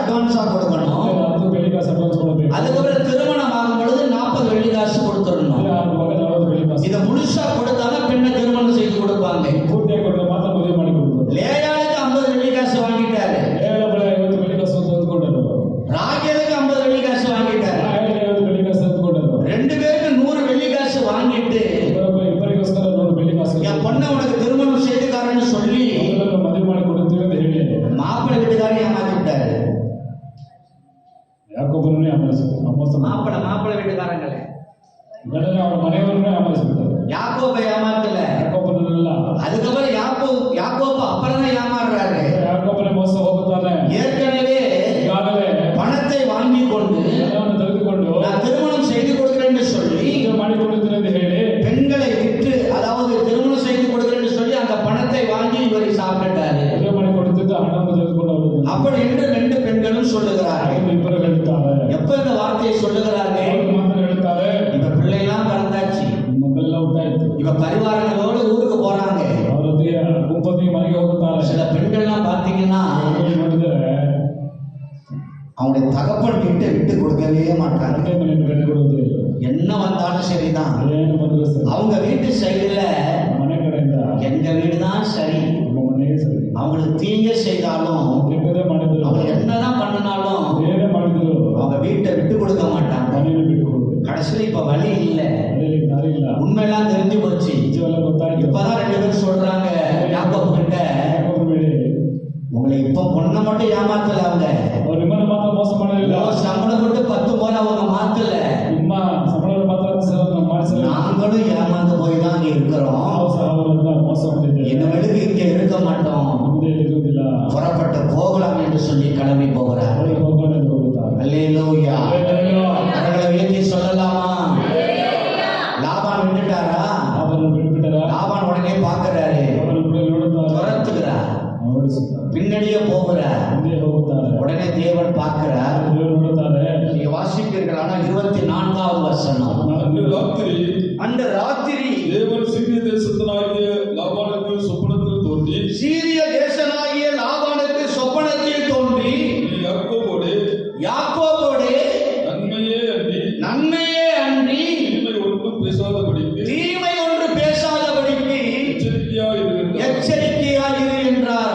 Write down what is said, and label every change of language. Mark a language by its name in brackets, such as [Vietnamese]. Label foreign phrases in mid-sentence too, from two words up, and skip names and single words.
[Tamil] அட்வான்ஸா கொடுக்கணும். [Kannada] 10 ಬೆಳ್ಳಿ ಕಾಸು ಅಡ್ವಾನ್ಸ್ ಕೊಡಬೇಕು. [Tamil] அதுக்கப்புறம் திருமணம் ஆகும் பொழுது 40 வெள்ளி காசு கொடுத்துடணும். [Kannada] ಆಗುವಾಗ 40 ಬೆಳ್ಳಿ ಕಾಸು. [Tamil] இதை முழுசா கொடுத்தாதான் பெண்ணை திருமணம் செய்து கொடுப்பாங்க. [Kannada] ಪೂರ್ತಿಯಾಗಿ ಕೊಟ್ಟರೆ ಮಾತ್ರ ಮದುವೆ ಮಾಡಿ ಕೊಡ್ತಾರೆ. [Tamil] லேயாளுக்கு 50 வெள்ளி காசு வாங்கிட்டாரு. [Kannada] ಲೇಯಳ ಬಳಿ 50 ಬೆಳ್ಳಿ ಕಾಸು ತೆಗೆದುಕೊಂಡರು. [Tamil] ராகேலுக்கு 50 வெள்ளி காசு வாங்கிட்டாரு. [Kannada] ರಾಹೇಲಿಗೆ 50 ಬೆಳ್ಳಿ ಕಾಸು ತೆಗೆದುಕೊಂಡರು. [Tamil] ரெண்டு பேருக்கு 100 வெள்ளி காசு வாங்கிட்டு [Kannada] ಇಬ್ಬರಿಗೋಸ್ಕರ 100 ಬೆಳ್ಳಿ ಕಾಸು. [Tamil] என் பொண்ணை உனக்கு திருமணம் செய்துக்காரன்னு சொல்லி [Kannada] ಮದುವೆ ಮಾಡಿ ಕೊಡುತ್ತೇವೆ ಅಂತ ಹೇಳಿ [Tamil] மாப்பிள்ளை வீட்டுக்காரன் ஏமாத்திட்டாரு. [Kannada] ಯಾಕೋಬನನ್ನೇ ಅಮೋಸ [Tamil] மாப்பிள்ளை வீட்டுக்காரங்களே [Kannada] ಗಂಡನ ಅವರ ಮನೆಯವರನ್ನೇ ಅಮೋಸಿಬಿಟ್ಟಾರೆ. [Tamil] யாக்கோபை ஏமாத்தல. [Kannada] ಯಾಕೋಬನಲ್ಲ. [Tamil] அதுக்கப்புறம் யாக்கோபு அப்புறம் தான் ஏமாறுறாரு. [Kannada] ಯಾಕೋಬನೇ ಮೋಸ ಹೋಗುತ್ತಾನೆ. [Tamil] ஏற்கனவே [Kannada] ಈಗಾಗಲೇ [Tamil] பணத்தை வாங்கி கொண்டு [Kannada] ಹಣವನ್ನು ತೆಗೆದುಕೊಂಡು [Tamil] நான் திருமணம் செய்து கொடுக்கிறேன்னு சொல்லி [Kannada] ಮದುವೆ ಮಾಡಿಕೊಡುತ್ತೇನೆ ಅಂತ ಹೇಳಿ [Tamil] பெண்களை விற்று, அதாவது திருமணம் செய்து கொடுக்கிறேன்னு சொல்லி அந்த பணத்தை வாங்கி இவர் சாப்பிட்டாரு. [Kannada] ಮದುವೆ ಮಾಡಿಕೊಡುತ್ತಿದ್ದ ಹಣವನ್ನು ತೆಗೆದುಕೊಂಡು ಅವರು [Tamil] அப்படி என்று 2 பெண்களும் சொல்லுகிறார்கள். [Kannada] ಇಬ್ಬರು ಹೇಳ್ತಾರೆ. [Tamil] எப்ப இந்த வார்த்தையை சொல்லுகிறார்கள்? [Kannada] ಅವರು ಮಾತ್ರ ಹೇಳ್ತಾರೆ. [Tamil] இப்ப பிள்ளைலாம் பிறந்தாச்சு, [Kannada] ಮಕ್ಕಳೆಲ್ಲ ಉಂಟಾಯ್ತು. [Tamil] இப்ப பரிவாரங்களோடு ஊருக்கு போறாங்க. [Kannada] ಅವರೊಂದಿಗೆ ಗುಂಪೊಂದಿಗೆ ಮನೆಗೆ ಹೋಗುತ್ತಾರೆ. [Tamil] சில பெண்கள்லாம் பாத்தீங்கன்னா [Kannada] ನೋಡಿದರೆ [Tamil] அவங்களுடைய தகப்பன் வீட்டை விட்டு கொடுக்கவே மாட்டாங்க. [Kannada] ಅತ್ತೆ ಮನೆಯನ್ನು ಕಟ್ಟಿ ಕೊಡುವುದಿಲ್ಲ. [Tamil] என்ன வந்தாலும் சரிதான். [Kannada] ಏನು ಬಂದರೂ ಸರಿ. [Tamil] அவங்க வீட்டு சைடுல [Kannada] ಮನೆ ಕಡೆಯಿಂದ [Tamil] எங்க வீடுதான் சரி, [Kannada] ನಮ್ಮ ಮನೆಯೇ ಸರಿ. [Tamil] அவங்களுக்கு தீங்க செய்தாலும் [Kannada] ಕೆಟ್ಟದೇ ಮಾಡಿದ್ರು, [Tamil] அவங்க என்னதான் பண்ணினாலும் [Kannada] ಏನೇ ಮಾಡಿದ್ರು [Tamil] அவங்க வீட்டை விட்டு கொடுக்க மாட்டாங்க. [Kannada] ಮನೆಯನ್ನು ಬಿಟ್ಟು ಕೊಡುವುದು. [Tamil] கடைசியில இப்ப வழி இல்ல, [Kannada] ಮನೆಯಲ್ಲಿ ದಾರಿ ಇಲ್ಲ. [Tamil] உண்மையெல்லாம் தெரிஞ்சு போச்சு. [Kannada] ನಿಜವೆಲ್ಲ ಗೊತ್ತಾಯ್ತು. [Tamil] இப்பதான் 2 பேரும் சொல்றாங்க யாக்கோபு கிட்ட, [Kannada] ಯಾಕೋಬನ ಮೇಲೆ [Tamil] உங்களை இப்ப பொண்ணை மட்டும் ஏமாத்தல, அவங்க [Kannada] ಅವ್ರು ನಿಮ್ಮನ್ನು ಮಾತ್ರ ಮೋಸ ಮಾಡಲಿಲ್ಲ. [Tamil] சம்பளம் மட்டும் 10 முறை அவங்க மாத்தல, [Kannada] ನಿಮ್ಮ ಸಂಬಳವನ್ನು ಮಾತ್ರ ಮಾಡಿಸಲಿಲ್ಲ. [Tamil] நாங்களும் ஏமாந்து போய் தான் இங்க இருக்கிறோம். [Kannada] ನಾವು ಸಹ ಅವರನ್ನ ಮೋಸ ಮಾಡಿದ್ದೇವೆ. [Tamil] இனிமேலுக்கு இங்க இருக்க மாட்டோம், [Kannada] ಮುಂದೆ ಇರುವುದಿಲ್ಲ. [Tamil] புறப்பட்டு போகலாம் என்று சொல்லி கிளம்பி போகிறார். [Kannada] ಅವರಿಗೆ ಹೋಗೋಣ ಎಂದು ಹೋಗುತ್ತಾರೆ. [Tamil] அல்லேலூயா. அல்லேலூயா. அவர்களை உயர்த்தி சொல்லலாமா? லாபான் விட்டுட்டாரா? [Kannada] ಅವರನ್ನು ಬಿಟ್ಟುಬಿಟ್ಟರ. [Tamil] லாபான் உடனே பார்க்கிறாரு, [Kannada] ಅವರನ್ನು ಕೂಡ ನೋಡುತ್ತಾರೆ. [Tamil] துரத்துகிறார், [Kannada] ಓಡಿಸುತ್ತಾರೆ. [Tamil] பின்னாடியே போகிறார். [Kannada] ಮುಂದೆ ಹೋಗುತ್ತಾರೆ. [Tamil] உடனே தேவன் பார்க்கிறார். [Kannada] ದೇವರು ನೋಡುತ್ತಾರೆ. [Tamil] நீங்க வாசிப்பீர்கள், ஆனா 24வது வசனம். அன்று ராத்திரி அந்த ராத்திரி தேவன் சீரிய தேசத்தினாகிய லாபானுக்கு சொப்பனத்தில் தோன்றி, சீரிய தேசனாகிய லாபானுக்கு சொப்பனத்தில் தோன்றி, நீ யாக்கோபோடு நன்மையே அன்றி தீமை ஒன்று பேசாதபடிக்கு எச்சரிக்கையாயிரு என்றார்.